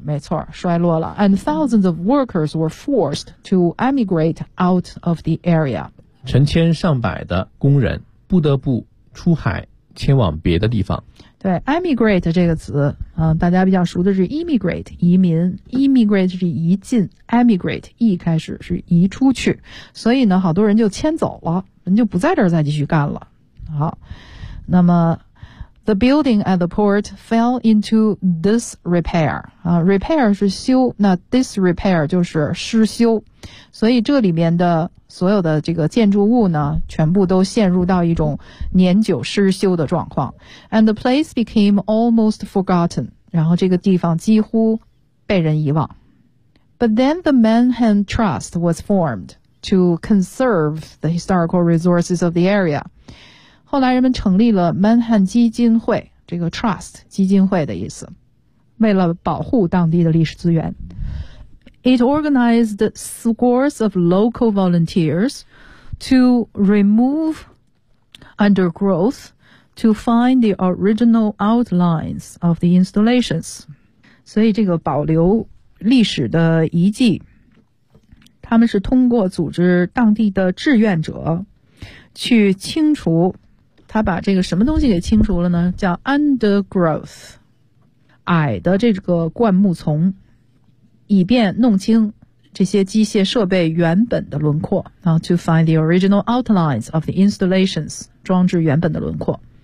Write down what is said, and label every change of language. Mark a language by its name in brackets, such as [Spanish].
[Chinese] 没错，衰落了 [English] ，And thousands of workers were forced to emigrate out of the area。 [Chinese] 成千上百的工人不得不出海迁往别的地方。对 ，emigrate 这个词，大家比较熟的是 emigrate 移民 ，emigrate 是移进 ，emigrate 一开始是移出去，所以呢，好多人就迁走了，人就不在这儿再继续干了。好，那么 [English] the building at the port fell into disrepair [Chinese] 啊 ，repair 是修，那 disrepair 就是失修，所以这里面的所有的这个建筑物呢全部都陷入到一种年久失修的状况。 [English] And the place became almost forgotten. [Chinese] 然后这个地方几乎被人遗忘。 [English] But then the Manhattan Trust was formed to conserve the historical resources of the area. [Chinese] 后来人们成立了 Manhattan 基金会，这个 Trust 基金会的意思，为了保护当地的历史资源。 [English] It organized scores of local volunteers to remove undergrowth to find the original outlines of the installations. [Chinese] 所以这个保留历史的遗迹，他们是通过组织当地的志愿者去清除，他把这个什么东西给清除了呢？叫 undergrowth， 矮的这个灌木丛，以便弄清这些机械设备原本的轮廓，然后 [English] to find the original outlines of the installations， [Chinese] 装置原本的轮廓。